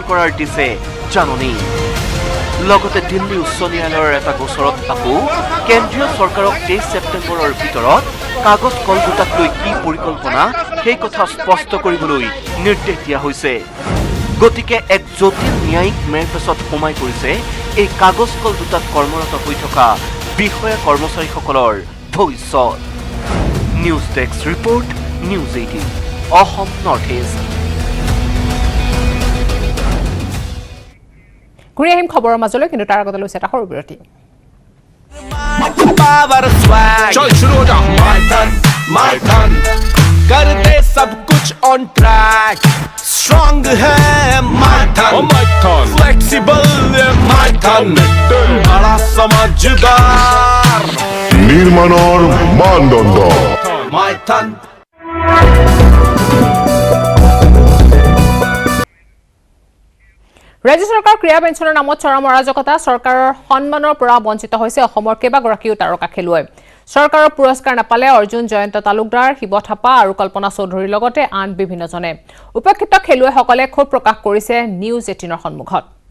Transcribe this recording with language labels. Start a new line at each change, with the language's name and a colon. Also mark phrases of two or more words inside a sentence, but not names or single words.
Assamese: কৰাৰ দিছে জাননী লগতে দিল্লী উচ্চ ন্যায়ালয়ৰ এটা গোচৰত আকৌ কেন্দ্ৰীয় চৰকাৰক 23 ছেপ্টেম্বৰৰ ভিতৰত কাগজ কল দুটাক লৈ কি পৰিকল্পনা সেই কথা স্পষ্ট কৰিবলৈ নিৰ্দেশ দিয়া হৈছে গতিকে এক জটিল ন্যায়িক মেৰপেচত সোমাই পৰিছে এই কাগজ কল দুটাত কৰ্মৰত হৈ থকা বিষয়া কৰ্মচাৰীসকলৰ ভৱিষ্যত নিউজ ডেস্ক ৰিপৰ্ট নিউজ 18 অসম নৰ্থ ইষ্ট ঘূৰি আহিম খবৰৰ মাজলৈ কিন্তু তাৰ আগতে লৈছে এটা সৰু বিৰতি
Hindi: चल शुरू हो जा माय धन कर दे सब कुछ
English: on track
Hindi: स्ट्रांग है माय धन फ्लेक्सिबल माय धन बड़ा समझदार
Assamese: নির্মাণৰ মানদণ্ড
Hindi: माय धन
Assamese: ৰাজ্য চৰকাৰ ক্ৰীড়া পেঞ্চনৰ নামত চৰম অৰাজকতা চৰকাৰৰ সন্মানৰ পৰা বঞ্চিত হৈছে অসমৰ কেইবাগৰাকীও তাৰকা খেলুৱৈ চৰকাৰৰ পুৰস্কাৰ নাপালে অৰ্জুন জয়ন্ত তালুকদাৰ শিৱ থাপা আৰু কল্পনা চৌধুৰীৰ লগতে আন বিভিন্নজনে উপেক্ষিত খেলুৱৈসকলে ক্ষোভ প্ৰকাশ কৰিছে নিউজ 18ৰ সন্মুখত